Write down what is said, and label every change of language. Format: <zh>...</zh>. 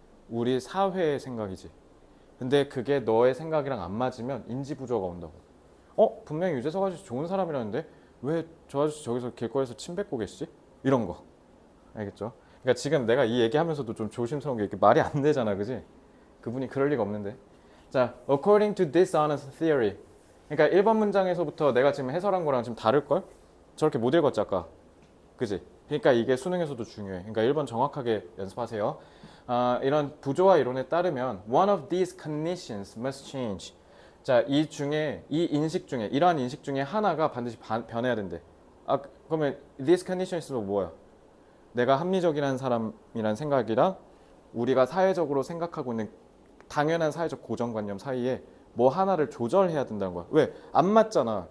<ko>우리 사회의 생각이지. 근데 그게 너의 생각이랑 안 맞으면 인지 부조화가 온다고. 분명히 유재석 아저씨 좋은 사람이라는데 왜 저 아저씨 저기서 길거리에서 침 뱉고 계시지? 이런 거. 알겠죠? 그러니까 지금 내가 이 얘기하면서도 좀 조심스러운 게 이렇게 말이 안 되잖아, 그지? 그분이 그럴 리가 없는데. 자,</ko> <en>according to this honest theory.</en> <ko>그러니까 1번 문장에서부터 내가 지금 해설한 거랑 지금 다를걸? 저렇게 못 읽었지 아까. 그지? 그러니까 이게 수능에서도 중요해. 그러니까 1번 정확하게 연습하세요. 이런 부조화 이론에 따르면</ko> <en>one of these conditions must change.</en> <ko>자, 이 중에 이 인식 중에 이러한 인식 중에 하나가 반드시 변해야 된대. 그러면</ko> <en>these conditions</en> <ko>는 뭐야? 내가 합리적이라는 사람이란 생각이랑 우리가 사회적으로 생각하고 있는 당연한 사회적 고정관념 사이에 뭐 하나를 조절해야 된다는 거야. 왜? 안 맞잖아.</ko>